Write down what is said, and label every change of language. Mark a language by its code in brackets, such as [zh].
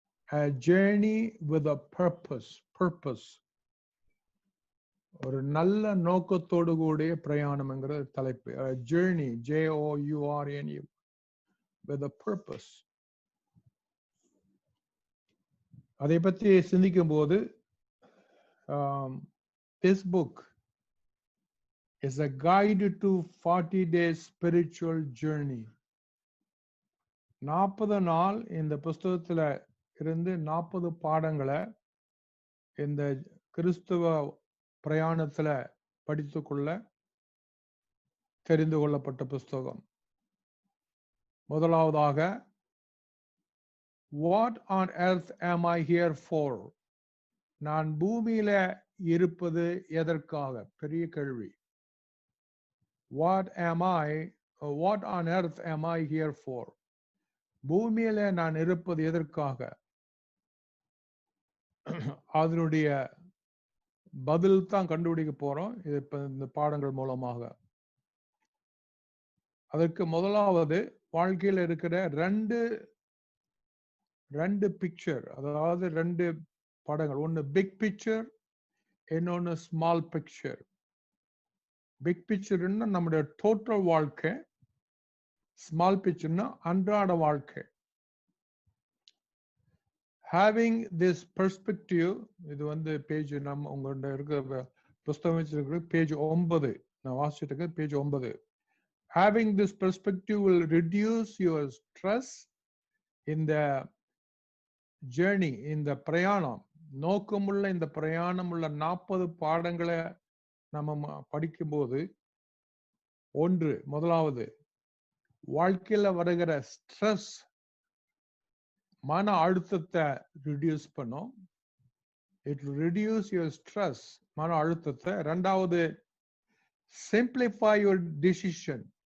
[en] A journey with a purpose. [ta] ஒரு நல்ல நோக்கத்தோடு கூடிய பிரயாணம்ங்கிற தலைப்பு. [en] A journey, JOURNE, with a purpose. [ta] அதை பற்றி சிந்திக்கும் போது [en] this book is a guide to 40 days spiritual journey. [ta] 40 நாள் இந்த புஸ்தகத்துல இருந்து 40 பாடங்களை இந்த கிறிஸ்துவ பிரயாணத்துல படித்துக்கொள்ள தெரிந்து கொள்ளப்பட்ட புஸ்தகம். முதலாவதாக, [en] what on earth am I here for? [ta] நான் பூமியில இருப்பது எதற்காக? பெரிய கேள்வி. [en] what on earth am I here for? [ta] பூமியில நான் இருப்பது எதற்காக? அதனுடைய பதில் தான் கண்டுபிடிக்க போறோம் இந்த பாடங்கள் மூலமாக. அதற்கு முதலாவது, வாழ்க்கையில் இருக்கிற ரெண்டு பிக்சர், அதாவது 2 படங்கள். ஒன்னு பிக் பிக்சர், இன்னொன்னு ஸ்மால் பிக்சர். பிக் பிக்சர்னா நம்முடைய டோட்டல் வாழ்க்கை, ஸ்மால் பிக்சர்னா அன்றாட வாழ்க்கை. [en] Having this perspective, [ta] இது பேஜ் நம்ம உங்கள்கிட்ட இருக்கிற புஸ்தகம் வச்சிருக்கிற பேஜ் 9, நான் வாசிச்சுட்டு இருக்க page 9. [en] Having this perspective will reduce your stress in the journey, [ta] இந்த பிரயாணம், நோக்கமுள்ள இந்த பிரயாணம் உள்ள 40 பாடங்களை நம்ம படிக்கும்போது முதலாவது வாழ்க்கையில வருகிற ஸ்ட்ரெஸ் மன அழுத்தத்தை ரிடியூஸ் பண்ணும். [en] it reduce your stress, [ta] மன அழுத்தத்தை. ரெண்டாவது, [en] Simplify your decision.